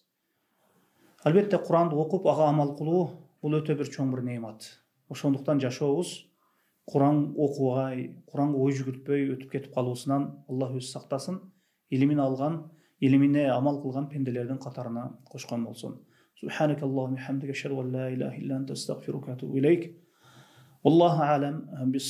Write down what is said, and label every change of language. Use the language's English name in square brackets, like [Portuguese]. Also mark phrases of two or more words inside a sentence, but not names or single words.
[Kyrgyz] Албетте Куранды окуп ага амал кылуу бул өтө бир чоң бир неимат. Ошондуктан жашообуз Куран окугай, Куранга ой жүгүртпөй өтүп кетип калуусунан Аллах өзү сактасын. Илимин алган, илимине амал кылган пенделердин катарына кошкон болсун. [Arabic] سبحانك اللهم وبحمدك، أشهد أن لا إله إلا أنت، أستغفرك وأتوب إليك. والله أعلم بالص